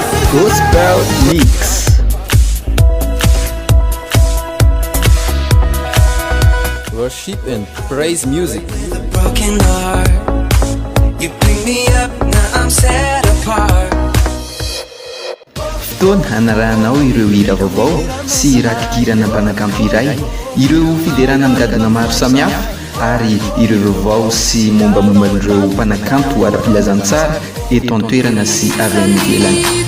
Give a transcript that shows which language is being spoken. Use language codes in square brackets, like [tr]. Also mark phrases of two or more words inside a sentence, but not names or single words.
[en] Gospel Mix. Worship and praise music. With a broken heart, you pick me up, now I'm set apart. [mg] Fotoana hanarahanao ireo hira vaovao sy raha-tikirana mpanakanto iray, ireo fiderana migadana maro samihafa ary ireo vaovao sy mombamomban'ireo mpanakanto ara-pilazantsara eto an-toerana sy avy any ivelany.